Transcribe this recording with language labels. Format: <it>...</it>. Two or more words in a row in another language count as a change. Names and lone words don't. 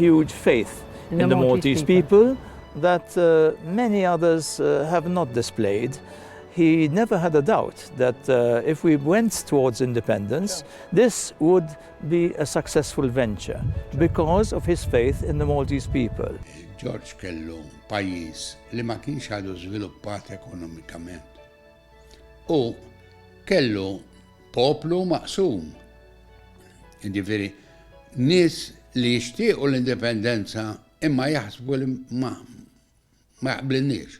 <en>huge faith in the Maltese people that many others have not displayed. He never had a doubt that if we went towards independence, this would be a successful venture because of his faith in the Maltese people.</en> <mt>George kellu pajjiż li ma kienx għadu żviluppat ekonomikament. U kellu poplu maqsum. Jiġifieri nies li jixtiequ l-indipendenza imma jaħsbu li ma jaqblilniex.</mt>